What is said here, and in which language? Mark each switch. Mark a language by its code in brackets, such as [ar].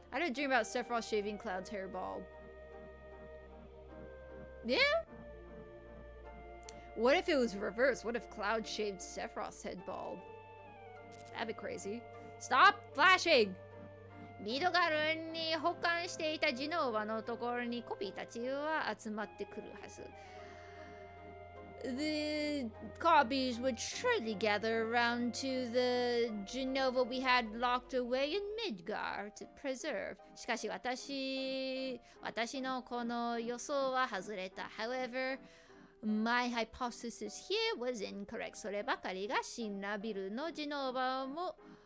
[en] I had a dream about Sephiroth shaving Cloud's hair bald. Yeah? What if it was reversed? What if Cloud shaved Sephiroth's head bald? That'd be crazy. Stop flashing! [ja] ミドガルに保管していたジノーバのところにコピーたちは集まってくるはず。 [en] The copies would surely gather around to the Genova we had locked away in Midgar to preserve. [ja] しかし私のこの予想は外れた。 [en] However, my hypothesis here was incorrect. [ja] そればかりがシンナビルのジノーバも